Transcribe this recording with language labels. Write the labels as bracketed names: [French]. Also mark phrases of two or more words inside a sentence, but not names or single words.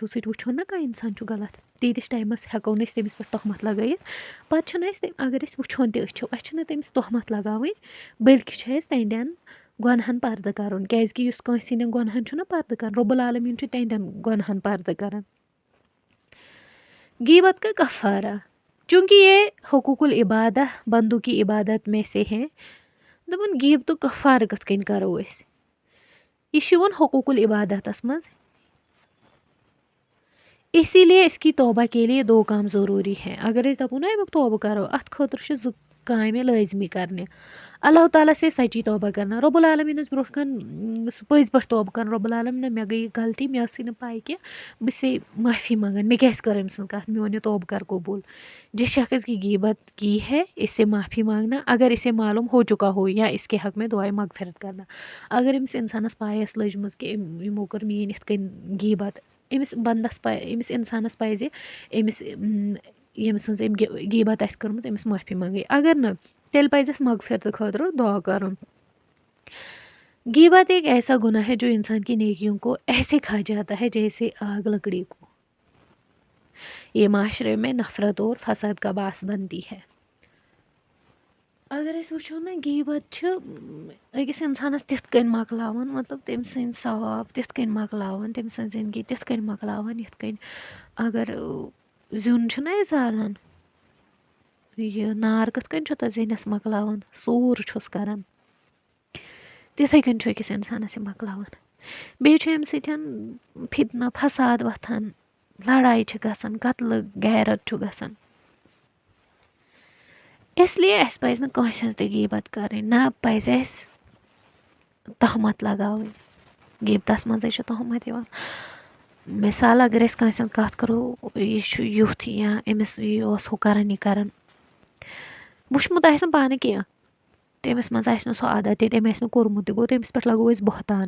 [Kashmiri] سۭتۍ وٕچھو نہ کانٛہہ اِنسان چھُ غلط تیٖتِس ٹایمس ہٮ۪کو نہٕ أسۍ تٔمِس پٮ۪ٹھ تہمت لگٲیِتھ پتہٕ چھِنہٕ أسۍ اگر أسۍ وٕچھون تہِ أچھو اَسہِ چھِنہٕ تٔمِس تہمت لگاوٕنۍ بٔلکہِ چھِ اَسہِ تہنٛدٮ۪ن گۄنہن پردٕ کرُن کیٛازِ کہِ یُس کٲنٛسہِ ہٕنٛدٮ۪ن گۄنہن چھُنہ پردٕ کرُن رۄب العالمیٖن چھُ تہنٛدٮ۪ن گۄنہن پردٕ کران [Urdu] غیبت کا کفارہ چونکہ یہ حقوق العبادہ بندوں کی عبادت میں سے ہیں [Kashmiri] دَپان غیٖبتُک کفارٕ کِتھ کٔنۍ کَرو أسۍ. یہِ چھُ یِوان حقوٗق العبادتس منٛز. [Urdu] اسی لیے اس کی توبہ کے لیے 2 کام ضروٗری ہے. [Kashmiri] اگر أسۍ دَپو نا امیُک توبہٕ کَرو اَتھ خٲطرٕ چھِ 2 کامہِ لٲزمی کَرنہِ. [Urdu] اللہ تعالیٰ سے سچی توبہ کرنا. [Kashmiri] رۄب العالمیٖنَس برونٛٹھ کَن سُہ پٔزۍ پٲٹھۍ توبہٕ کَرُن. رۄب العالمیٖن مےٚ گٔے غلطی, مےٚ ٲسٕے نہٕ پاے کینٛہہ, بہٕ چھسے معٲفی منٛگان, مےٚ کیٛازِ کٔر أمۍ سٕنٛز کَتھ, میون یہِ توبہٕ کر قبوٗل. [Urdu] جس شخص کی غیبت کی ہے اس سے معافی مانگنا. اگر اسے معلوم ہو چکا ہو یا اس کے حق میں دعائے مغفرت کرنا. [Kashmiri] اگر أمِس اِنسانَس پاے ٲس لٔجمٕژ کہِ یِمو کٔر میٛٲنۍ یِتھ کٔنۍ غیبت, أمِس بنٛدَس أمِس اِنسانَس پَزِ أمِس ییٚمہِ سٕنٛز أمۍ غیبت آسہِ کٔرمٕژ أمِس معٲفی منٛگٕنۍ. اگر نہٕ تیٚلہِ پَزِ اَسہِ مغفرتہٕ خٲطرٕ دعا کَرُن. [Urdu] غیبت ایک ایسا گناہ ہے جو انسان کی نیکیوں کو ایسے کھا جاتا ہے جیسے آگ لکڑی کو. یہ معاشرے میں نفرت اور فساد کا باعث بنتی ہے. [Kashmiri] اگر أسۍ وٕچھو نا غیبت چھِ أکِس اِنسانَس تِتھ کٔنۍ مۄکلاوان, مطلب تٔمۍ سٕنٛدۍ ثواب تِتھ کٔنۍ مۄکلاوان, تٔمۍ سٕنٛز زندگی تِتھ کٔنۍ مۄکلاوان یِتھ کٔنۍ اگر زیُن چھُنہ أسۍ زالان, یہِ نار کِتھ کٔنۍ چھُ تَتھ زِنِس مۄکلاوان, سوٗر چھُس کران, تِتھَے کٔنۍ چھُ أکِس اِنسانَس یہِ مۄکلاوان. بیٚیہِ چھُ اَمہِ سۭتۍ فِتنہٕ فساد وۄتھان, لڑایہِ چھِ گژھان, قتلہٕ غیرت چھُ گژھان. اس لیے اَسہِ پَزِ نہٕ کٲنٛسہِ ہٕنٛز تہِ غیبت کَرٕنۍ, نہ پَزِ اَسہِ تہمت لگاوٕنۍ. غیبتس منٛزٕے چھُ تہمت یِوان. مِثال اگر أسۍ کٲنٛسہِ ہٕنٛز کَتھ کَرو, یہِ چھُ یُتھ یا أمِس یہِ اوس ہُہ کران یہِ کران, وٕچھمُت آسہِ نہٕ پانہٕ کینٛہہ, تٔمِس منٛز آسہِ نہٕ سُہ عادت یا تٔمۍ آسہِ نہٕ کوٚرمُت تہِ, گوٚو تٔمِس پٮ۪ٹھ لگاوو أسۍ بہتان.